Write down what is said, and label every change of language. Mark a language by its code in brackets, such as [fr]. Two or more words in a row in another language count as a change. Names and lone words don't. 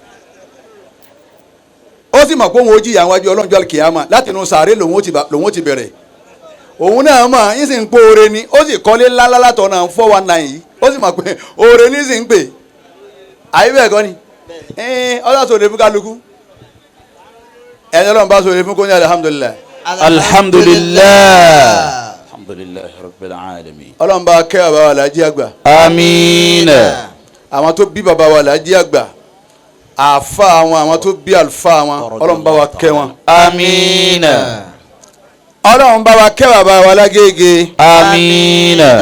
[yo] ó sì mọ̀ pé òun ó jìyà wájú Ọlọ́run jọ́ kìámà láti inú sàárè lòun ó ti bẹ̀rẹ̀ òun náà mọ̀ ń sì ń pé oore ni ó sì kọ́lé ńláńlá látọ̀ náà 419 yìí ó sì mọ̀ pé oore ní sì ń pè àyè bẹ́ẹ̀ kọ́ ni Ọlọ́run sọ̀rọ̀ fún kálukú ẹni Ọlọ́run bá sọ̀rọ̀ fún kó ní alhamdulillah. alhamdulillah. [ar] الحمد لله رب العالمين. [yo] Ọlọ́run bá kẹ́ bàbá wa Láàjì àgbà. àmín. àwọn tó bí bàbá wa Láàjì àgbà àfa àwọn tó bí àlùfáà wọn Ọlọ́run bá wa kẹ́ wọn. àmín. Ọlọ́run bá wa kẹ́ bàbá wa Lágége. àmín.